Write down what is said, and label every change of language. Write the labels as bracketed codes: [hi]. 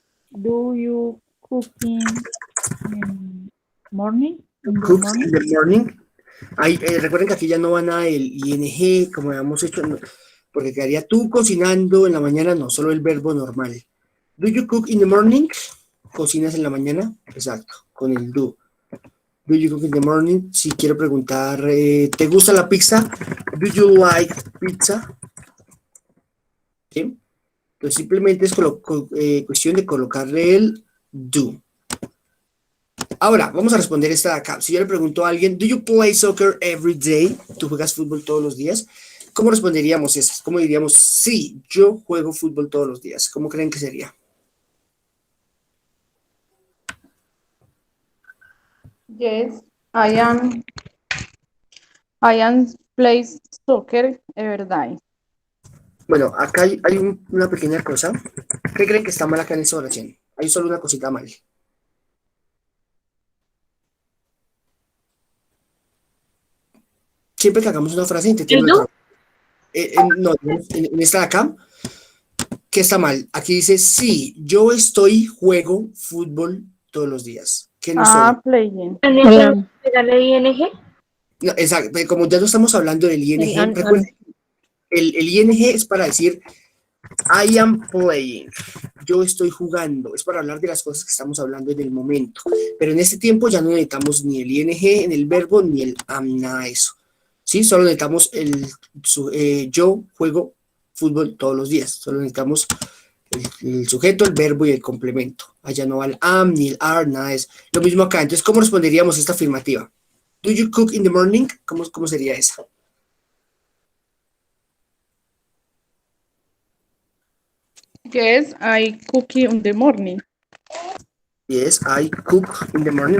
[en] Do you cooking in morning? In the Cooks in morning? the morning. [es] Ahí, recuerden que aquí ya no va nada el ing, como habíamos hecho, porque quedaría tú cocinando en la mañana, no, solo el verbo normal. [en] Do you cook in the morning? [es] ¿Cocinas en la mañana? Exacto, con el do. [en] Do you cook in the morning? [es] Si quiero preguntar, ¿te gusta la pizza? [en] Do you like pizza? [es] ¿Sí? Entonces simplemente es cuestión de colocarle el do. Ahora, vamos a responder esta de acá. Si yo le pregunto a alguien, [en] ¿do you play soccer every day? [es] ¿Tú juegas fútbol todos los días? ¿Cómo responderíamos esas? ¿Cómo diríamos, sí, yo juego fútbol todos los días? ¿Cómo creen que sería? [en] Yes, I am play soccer every day. [es] Bueno, acá hay una pequeña cosa. ¿Qué creen que está mal acá en esa oración? Hay solo una cosita mal. Siempre que hagamos una frase, intentemos... ¿El do? No, en esta de acá, ¿qué está mal? Aquí dice, sí, yo juego fútbol todos los días. ¿Qué no soy? [en] Playing. [es] Hola. ¿Pegarle ING? No, exacto, como ya no estamos hablando del ING, Sí, recuerden, el ING es para decir [en] I am playing, [es] yo estoy jugando, es para hablar de las cosas que estamos hablando en el momento, pero en este tiempo ya no necesitamos ni el ING en el verbo ni el am, nada de eso, ¿sí? Solo necesitamos yo juego fútbol todos los días, solo necesitamos el sujeto, el verbo y el complemento, allá no va el am ni el are, nada de eso. Lo mismo acá, entonces, ¿cómo responderíamos esta afirmativa? [en] Do you cook in the morning? [es] ¿Cómo sería esa? [en] Yes, I cook in the morning. Yes, I cook in the morning.